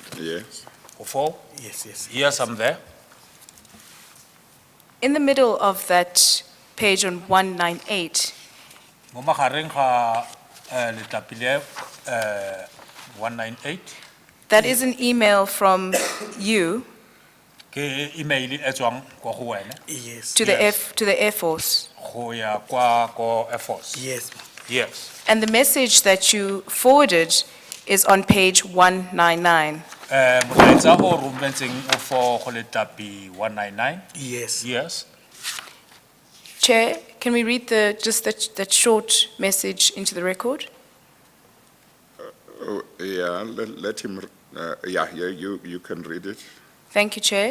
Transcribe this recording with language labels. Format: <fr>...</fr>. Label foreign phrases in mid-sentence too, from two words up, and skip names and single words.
<en>Yes.</en> <tn>O foo?</tn> <en>Yes. Yes, I'm there. In the middle of that page on 198,</en> <tn>Mo magareng ga letlapi le 198</tn> <en>that is an email from you</en> <tn>ke email e tswang kwa go wena</tn> <en>Yes. to the Air Force.</en> <tn>go ya kwa ko Air Force.</tn> <en>Yes. Yes. And the message that you forwarded is on page 199.</en> <tn>Molaetsa o romeletseng o for go letlapi 199.</tn> <en>Yes. Yes. Chair, can we read just that short message into the record? Oh, yeah, let him, you can read it. Thank you, Chair.</en>